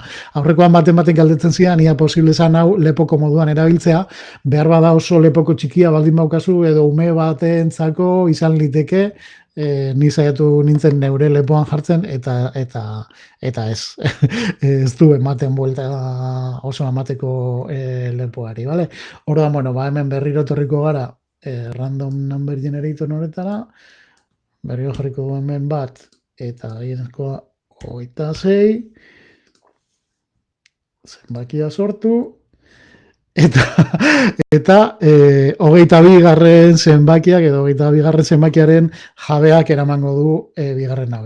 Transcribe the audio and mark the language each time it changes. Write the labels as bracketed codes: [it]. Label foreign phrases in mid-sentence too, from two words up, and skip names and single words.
[eu] Aurrekoan baten galdetzen zidan, ia posible zan hau lepoko moduan erabiltzea, behar bada oso lepoko txikia baldin baukazu, edo ume batentzako izan liteke, ni saiatu nintzen neure lepoan jartzen eta ez ez du ematen buelta oso emateko lepoari, vale? Orduan, bueno, hemen berriro torriko gara [en] random number generator [eu] horretara, berriro jarriko du hemen bat, eta gehienezkoa 26, zenbakia sortu, eta 22 garren zenbakiak edo 22 garren zenbakiaren jabeak eramango du bigarren hau.